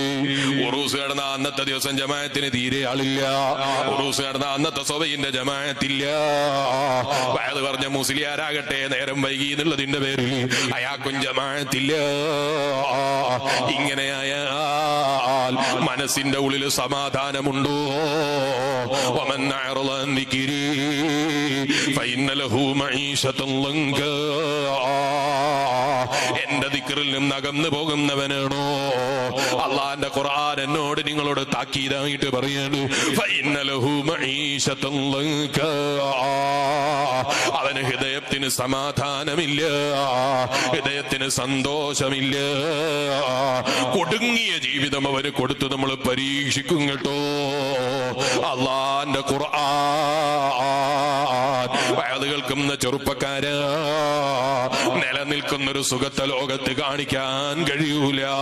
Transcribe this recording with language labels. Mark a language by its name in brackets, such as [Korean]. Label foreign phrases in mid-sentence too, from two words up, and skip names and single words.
[Malayalam] ഉറൂസ് കടന്ന അന്നത്തെ ദിവസം ജമാഅത്തിന് തീരെ ആളില്ല. ഉറൂസ് കടന്ന അന്നത്തെ സ്വബൈന്റെ ജമാഅത്തില്ല. വയത് പറഞ്ഞ മുസ്ലിയാരാകട്ടെ നേരം വൈകി എന്നുള്ളതിന്റെ പേരിൽ അയാൾക്കും ജമാഅത്തില്ല. ഇങ്ങനെയായാൽ മനസ്സിന്റെ ഉള്ളിൽ സമാധാനമുണ്ടോ? [Arabic] ومن أعرض عن ذكري فإن له معيشة ضنكا. [Malayalam] എന്റെ ദിക്റിൽ നിന്ന് അകന്നു പോകുന്നവനാണോ? അള്ളാന്റെ ഖുർആൻ എന്നോട് നിങ്ങളോട് താക്കീതായിട്ട് പറയാണ്, [Arabic] فإن له معيشة ضنكا. [Malayalam] അവന് ഹൃദയത്തിന് സമാധാനമില്ല, ഹൃദയത്തിന് സന്തോഷമില്ല. കൊടുങ്ങിയ ജീവിതം അവന് കൊടുത്ത് നമ്മൾ പരീക്ഷിക്കും കേട്ടോ. അള്ളാന്റെ ഖുർആൻ വയത് കേൾക്കുന്ന ചെറുപ്പക്കാരാ, നിലനിൽക്കുന്നൊരു സുഖത്തെ ലോകത്ത് കാണിക്കാൻ കഴിയൂല.